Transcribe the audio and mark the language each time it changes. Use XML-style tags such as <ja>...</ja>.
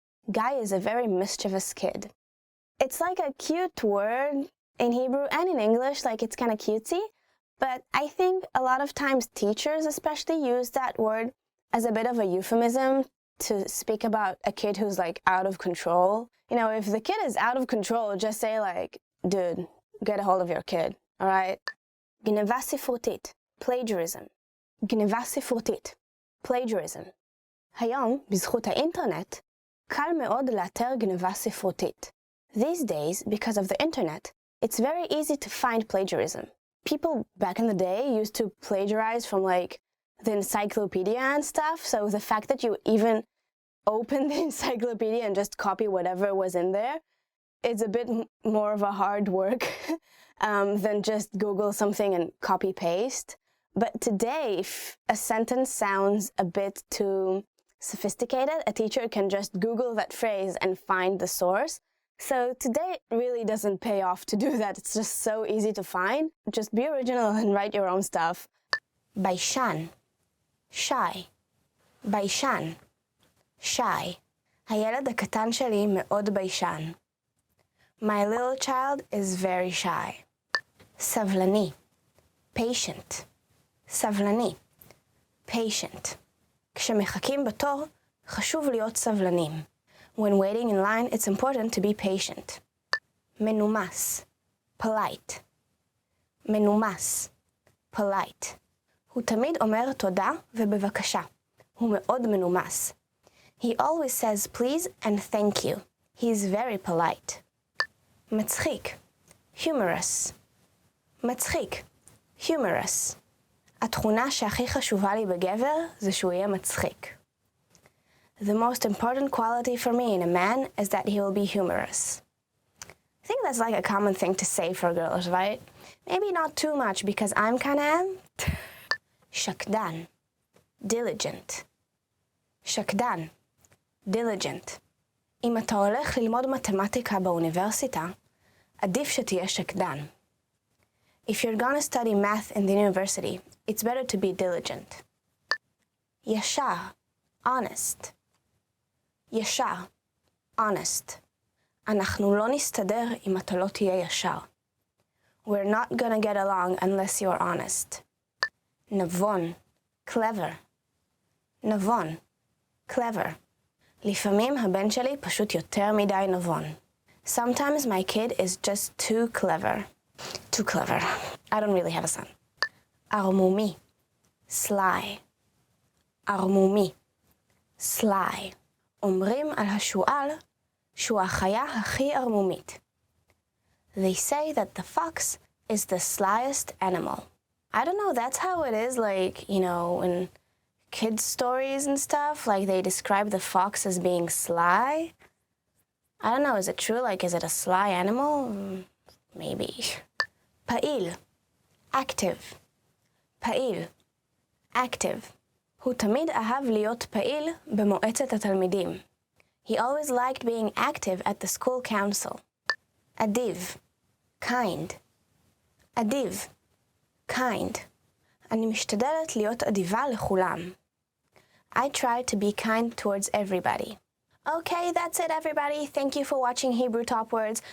<en>Guy is a very mischievous kid. It's like a cute word in Hebrew and in English, like, it's kind of cutesy, but I think a lot of times teachers especially use that word as a bit of a euphemism to speak about a kid who's, like, out of control. You know, if the kid is out of control, just say, like, dude, get a hold of your kid, all right?</en> <he>גנבה ספרותית, plagiarism. גנבה ספרותית, plagiarism. היום, בזכות האינטרנט, קל מאוד לאתר גנבה ספרותית.</he> <en>These days, because of the internet, it's very easy to find plagiarism. People back in the day used to plagiarize from, like, the encyclopedia and stuff, so the fact that you even open the encyclopedia and just copy whatever was in there, it's a bit more of a hard work than just Google something and copy-paste. But today, if a sentence sounds a bit too sophisticated, a teacher can just Google that phrase and find the source. So today it really doesn't pay off to do that. It's just so easy to find. Just be original and write your own stuff.</en> <he>ביישן, shy. ביישן, shy. הילד הקטן שלי מאוד ביישן.</he> <en>My little child is very shy. סבלני, patient.</en> <he>סבלני, patient. כשמחכים בתור, חשוב להיות סבלנים.</he> <en>When waiting in line, it's important to be patient. מנומס, polite.</en> <he>מנומס, polite. הוא תמיד אומר תודה ובבקשה. הוא מאוד מנומס.</he> <en>He always says please and thank you. He's very polite.</en> <he>מצחיק, humorous. מצחיק, humorous. התכונה שהכי חשובה לי בגבר זה שהוא יהיה מצחיק.</he> <en>The most important quality for me in a man is that he will be humorous. I think that's like a common thing to say for girls, right? Maybe not too much because I'm kinda am.</en> <he>שקדן, diligent. שקדן, diligent. אם אתה הולך ללמוד מתמטיקה באוניברסיטה, עדיף שתהיה שקדן.</he> <en>If you're gonna study math in the university, it's better to be diligent.</en> <he>ישר, honest. ישר, honest. אנחנו לא נסתדר אם אתה לא תהיה ישר.</he> <en>We're not gonna get along unless you're honest. נבון, clever.</en> <he>נבון, clever. לפעמים הבן שלי פשוט יותר מדי נבון.</he> <en>Sometimes my kid is just too clever. Too clever. I don't really have a son. ערמומי, sly.</en> <he>ערמומי, sly. אומרים על השועל שהוא החיה הכי ערמומית.</he> <en>They say that the fox is the slyest animal. I don't know, that's how it is, like, you know, in kids' stories and stuff, like they describe the fox as being sly. I don't know, is it true? Like, is it a sly animal? Maybe. פעיל, active.</en> <he>פעיל, active. הוא תמיד אהב להיות פעיל במועצת התלמידים.</he> <en>He always liked being active at the school council. אדיב, kind. אדיב, kind.</en> <he>אני משתדלת להיות אדיבה לכולם.</he> <en>I try to be kind towards everybody. Okay, that's it, everybody. Thank you for watching Hebrew Top Words.</en>